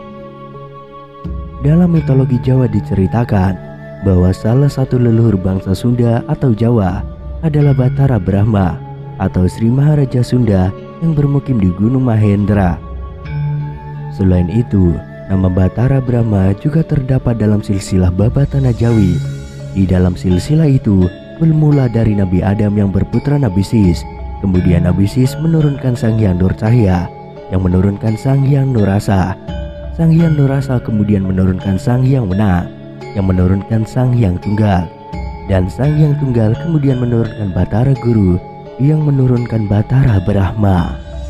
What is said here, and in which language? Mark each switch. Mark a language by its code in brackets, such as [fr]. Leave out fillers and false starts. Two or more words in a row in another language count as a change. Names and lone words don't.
[id] Dalam mitologi Jawa diceritakan bahwa salah satu leluhur bangsa Sunda atau Jawa adalah Batara Brahma atau Sri Maharaja Sunda yang bermukim di Gunung Mahendra. Selain itu, nama Batara Brahma juga terdapat dalam silsilah Baba Tanah Jawi. Di dalam silsilah itu bermula dari Nabi Adam yang berputra Nabi Sis, kemudian Nabi Sis menurunkan Sang Hyang Durcahya yang menurunkan Sang Hyang Nurasa. Sang Hyang Nurasa kemudian menurunkan Sang Hyang Wenang yang menurunkan Sang Hyang Tunggal, dan Sang Hyang Tunggal kemudian menurunkan Batara Guru yang menurunkan Batara Brahma.